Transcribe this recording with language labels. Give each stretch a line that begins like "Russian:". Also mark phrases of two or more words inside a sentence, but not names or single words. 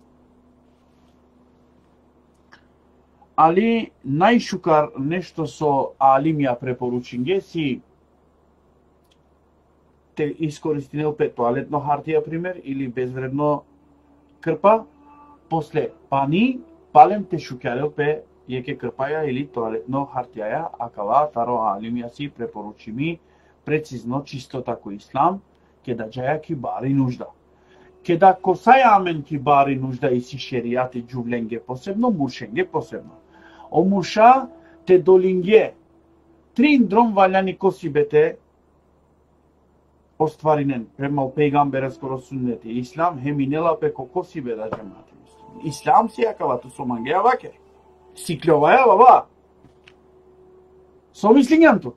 Romany: Али најшукар нешто со алимија препоручинге си те искористинел пе
Macedonian: тоалетно хартија пример или безвредно крпа,
Romany: после пани палем те шукјарел пе јеке крпаја или тоалетно хартијаја, акава таро алимија си препоручими
Macedonian: прецизно чистота
Romany: ко ислам, кеда джаја ки бари нужда. Кеда косаја амен ки бари нужда и си шеријати джувленге посебно, муршенге посебно. О мурша те долинге трин дром ваљани косибете остваринен према пејгамбера скоро суннети. Ислам хеминела пе ко косибе да джемати. Ислам си акава ту со мангеја ваке. Сиклјоваја баба. Со мислињам ту.